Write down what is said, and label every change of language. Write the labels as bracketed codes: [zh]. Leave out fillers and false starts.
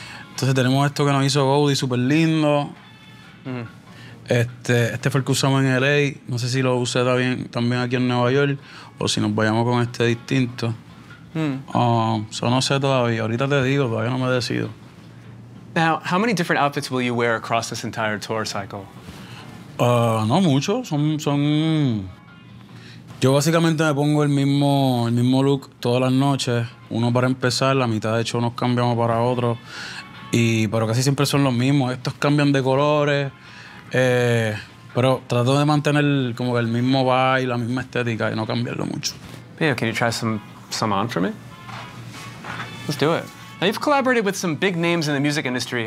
[es] Entonces tenemos esto que nos hizo Goldie, súper lindo. Uh-huh. Este fue el que usamos en LA, no sé si lo usé también aquí en Nueva York, o si nos vayamos con este distinto. Uh-huh. Eso no sé todavía, ahorita te digo, todavía no me he decidido. [en] Now, how many different outfits will you wear across this entire tour cycle? [es] No mucho, son... Yo básicamente me pongo el mismo look todas las noches, uno para empezar, la mitad de show nos cambiamos para otro, pero casi siempre son los mismos, estos cambian de colores, pero trato de mantener como el mismo vibe, la misma estética y no cambiarlo mucho. [en] Yeah, can you try some on for me? Let's do it. Now you've collaborated with some big names in the music industry.